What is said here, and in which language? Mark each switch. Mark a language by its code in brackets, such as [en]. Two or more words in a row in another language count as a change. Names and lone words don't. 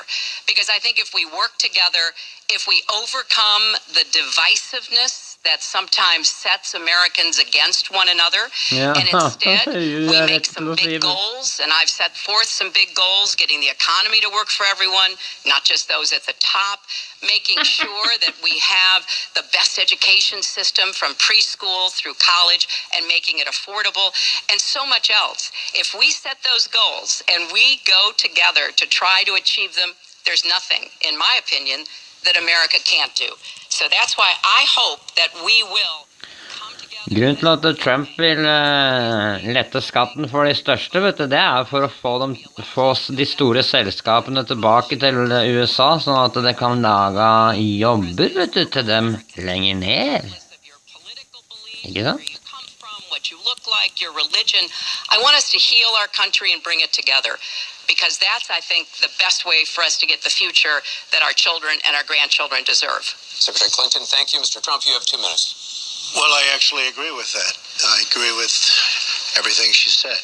[en] Because I think if we work together, if we overcome the divisiveness that sometimes sets Americans against one another, and instead we make some big goals, and I've set forth some big goals, getting the economy to work for everyone, not just those at the top, making sure that we have the best education system from preschool through college and making it affordable, and so much else. If we set those goals and we go together to try to achieve them, there's nothing, in my opinion, that America can't do. So that's why I hope that we will come together. [no] Grunnen til at Trump vil lette skatten for de største, vet du, det for å få de store selskapene tilbake til USA, sånn at det kan lage jobber, vet du, til dem lenger ned. Ikke sant? [en] What you look like, your religion. I want us to heal our country and bring it together. Because that's, I think, the best way for us to get the future that our children and our grandchildren deserve. Secretary Clinton, thank you. Mr. Trump, you have 2 minutes. Well, I actually agree with that. I agree with everything she said.